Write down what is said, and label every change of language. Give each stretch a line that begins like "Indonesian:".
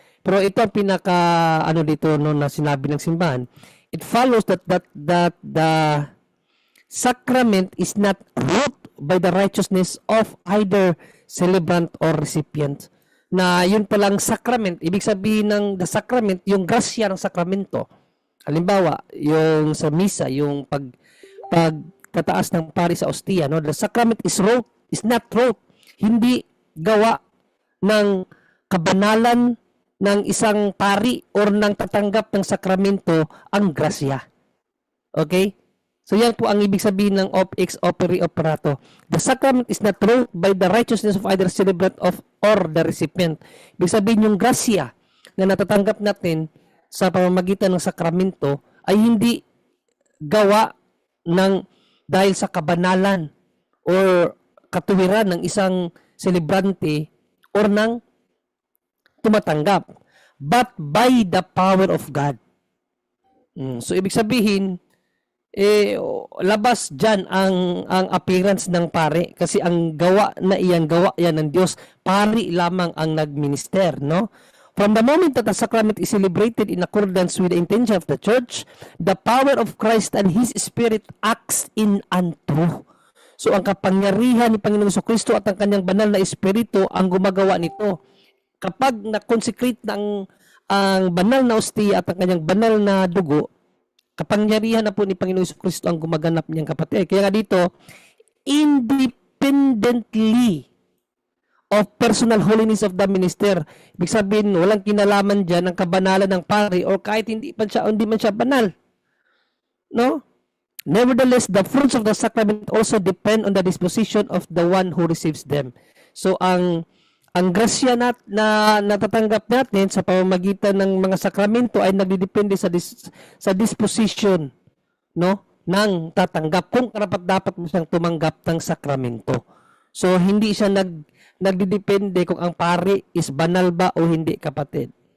Filipino: Pero ito ang pinaka dito, no, na sinabi ng simbahan.
English: It follows that the sacrament is not wrought by the righteousness of either celebrant or recipient.
Filipino: Na yun palang sacrament, ibig sabihin ng the sacrament, yung grasya ng sakramento. Halimbawa, yung sa misa, yung pagtataas ng pari sa ostia, no?
English: The sacrament is not wrought.
Filipino: Hindi gawa ng kabanalan ng isang pari or ng tatanggap ng sakramento ang grasya. Okay? So yan po ang ibig sabihin ng ex opere operato.
English: The sacrament is not wrought by the righteousness of either celebrant or the recipient.
Filipino: Ibig sabihin yung grasya na natatanggap natin sa pamamagitan ng sakramento ay hindi gawa dahil sa kabanalan or katuwiran ng isang celebrante or ng tumatanggap,
English: but by the power of God.
Filipino: So ibig sabihin, labas dyan ang appearance ng pare, kasi ang gawa yan ng Diyos, pari lamang ang nagminister, no?
English: From the moment that the sacrament is celebrated in accordance with the intention of the church, the power of Christ and His Spirit acts in and through.
Filipino: So ang kapangyarihan ni Panginoong Jesucristo at ang kanyang banal na Espiritu ang gumagawa nito. Kapag na-consecrate ang banal na ostia at ang kanyang banal na dugo, kapangyarihan na po ni Panginoong Jesucristo ang gumaganap niyang, kapatid. Kaya nga dito,
English: independently of personal holiness of the minister.
Filipino: Ibig sabihin, walang kinalaman dyan ang kabanalan ng pari or kahit hindi man siya banal. No?
English: Nevertheless, the fruits of the sacrament also depend on the disposition of the one who receives them.
Filipino: So ang grasya na natatanggap natin sa pamamagitan ng mga sakramento ay nagdedepende sa disposition, no, ng tatanggap, kung karapat-dapat mo siyang tumanggap ng sakramento. So hindi siya nagdedepende kung ang pari is banal ba o hindi, kapatid.